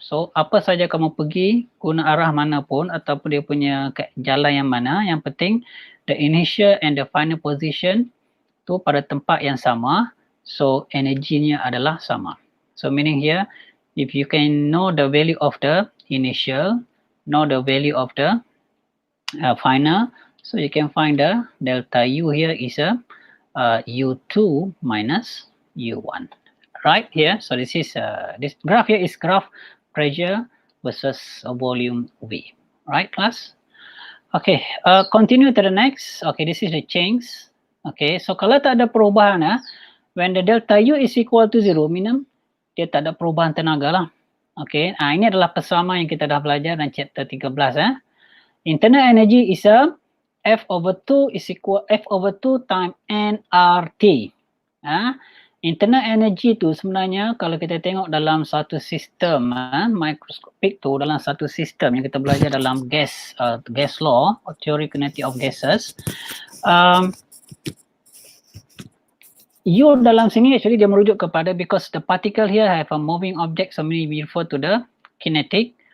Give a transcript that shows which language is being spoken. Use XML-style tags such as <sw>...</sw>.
<ms>So apa saja kamu pergi, guna arah mana pun ataupun dia punya jalan yang mana, yang penting</ms> <en>the initial and the final position</en> <ms>tu pada tempat yang sama, so energinya adalah sama.</ms> <en>So meaning here, if you can know the value of the initial, know the value of the final, so you can find the delta U here is a U2 minus U1. Right here, so this is this graph here is graph pressure versus volume V. Right, class? Okay, continue to the next. Okay, this is the change. Okay, so</en> <ms>kalau tak ada perubahan,</ms> <en>when the delta U is equal to 0, meaning</en> <ms>dia tak ada perubahan tenaga lah. Okay, ini adalah persama yang kita dah belajar dalam chapter 13.</ms> <en>Internal energy is a F over 2 is equal F over 2 times nRT.</en> <ms>Internal energy tu sebenarnya kalau kita tengok dalam satu sistem mikroskopik tu, dalam satu sistem yang kita belajar dalam</ms> <en>gas law or theory kinetic of gases,</en> <ms>U dalam sini actually dia merujuk kepada</ms> <en>because the particle here have a moving object, so we refer to the kinetic.</en>